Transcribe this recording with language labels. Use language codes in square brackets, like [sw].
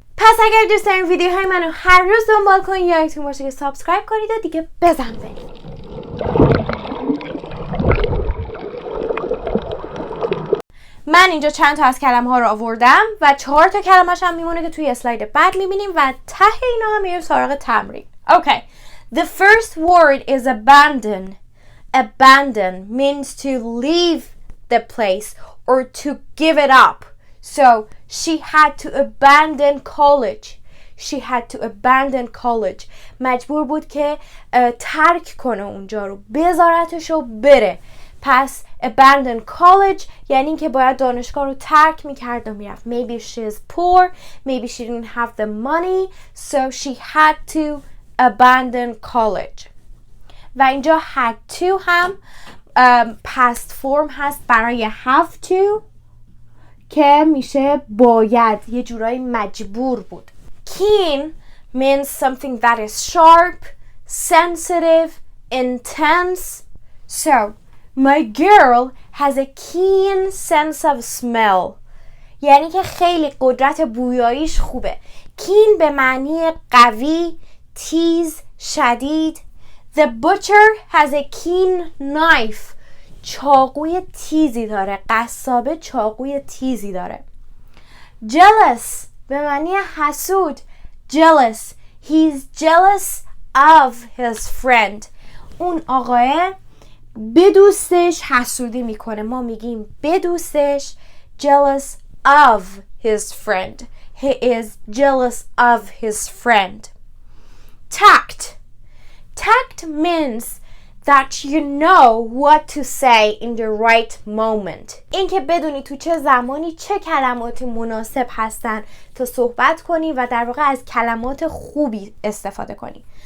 [fa] پس اگر دوست دارین ویدیوهای منو هر روز دنبال کنید یادتون باشه که سابسکرایب کنید و دیگه بزن بریم. من اینجا چند تا از کلمه ها رو آوردم و 4 تا کلمه‌اش هم میمونه که توی اسلاید بعد میبینیم و ته اینا هم میریم سراغ تمرین. [en] Okay. The first word is abandon. Abandon means to leave the place or to give it up. So she had to abandon college. She had to abandon college. [fa] مجبور بود که ترک کنه اونجا رو، بذارتش و بره. پس [en] abandon college [fa] یعنی که باید دانشگاه رو ترک میکرد و میرفت. [en] Maybe she's poor. Maybe she didn't have the money. So she had to abandon college. [fa] و اینجا had to هم past form هست برای have to که میشه باید، یه جورایی مجبور بود. [en] Keen means something that is sharp, sensitive, intense. So my girl has a keen sense of smell. [fa] یعنی که خیلی قدرت بویاییش خوبه. Keen به معنی قوی، تیز، شدید. [en] The butcher has a keen knife. [fa] چاقوی تیزی داره. قصابه چاقوی تیزی داره. Jealous به معنی حسود. [en] Jealous. He's jealous of his friend. [fa] اون آقاه به دوستش حسودی میکنه. ما میگیم به دوستش [en] jealous of his friend. He is jealous of his friend. Tact. Tact means that you know what to say in the right moment. [fa] این که بدونی تو چه زمانی چه کلماتی مناسب هستن تا صحبت کنی و در واقع از کلمات خوبی استفاده کنی.